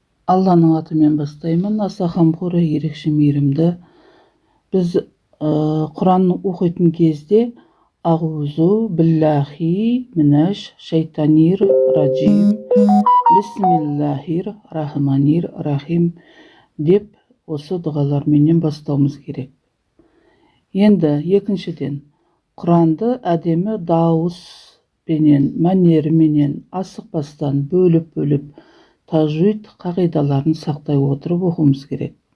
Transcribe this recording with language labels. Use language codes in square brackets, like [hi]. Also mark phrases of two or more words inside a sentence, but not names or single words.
[kk] Алланың атымен бастаймын. Аса қамқоры, ерекше мейірімді. Біз Құран оқитын кезде [ar] أعوذ بالله من الشيطان الرجيم بسم الله الرحمن الرحيم [kk] деп осы дұғаларменен бастауымыз керек. Енді екіншіден, Құранды әдемі дауыспенен, мәнеріменен асықпастан бөліп тажвид қағидаларын сақтай отырып оқуымыз керек.